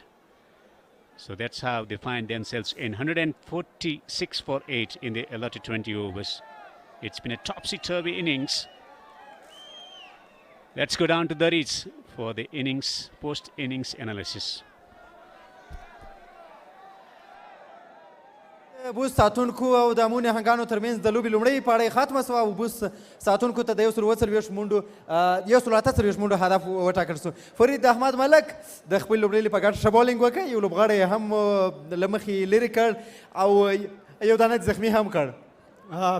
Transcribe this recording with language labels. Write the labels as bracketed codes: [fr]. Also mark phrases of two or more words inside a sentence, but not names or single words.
[en] So that's how they find themselves in 146 for 8 in the allotted 20 overs. It's been a topsy-turvy innings. Let's go down to the reeds for the innings, post-innings analysis. [ps] بوس ساتونکو او د امو نهنګانو ترمنځ د لوبې لومړۍ پاړۍ ختمه شوه او بوس ساتونکو ته د 140 منډو 148 منډو هدف وټاکل شو. فرید احمد ملک د خپل لوبډلې په ګټه ښه بالینګ وکړ، یو لوبغاړی یې هم له مخې لرې کړ او یو دانه زخمي هم کړ.